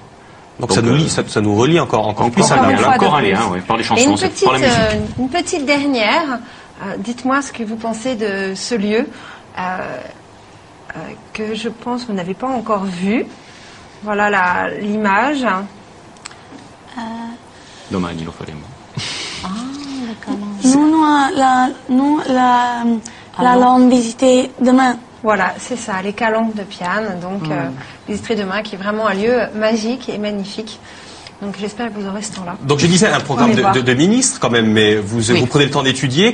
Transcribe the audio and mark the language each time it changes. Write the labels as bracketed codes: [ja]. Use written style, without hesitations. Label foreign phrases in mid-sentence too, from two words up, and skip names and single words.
[fr] Donc ça nous relie encore plus à Naples. Encore un lien, par les chansons, par la musique. Une petite dernière. Dites-moi ce que vous pensez de ce lieu que je pense que vous n'avez pas encore vu. Voilà l'image. [it] Domani lo faremo. [fr] Nous l'allons visiter demain. Voilà, c'est ça, les calanques de Piane. Donc, visiterez demain, qui est vraiment un lieu magique et magnifique. Donc, j'espère que vous aurez ce temps-là. Donc, je disais un programme de ministre quand même, mais vous prenez le temps d'étudier.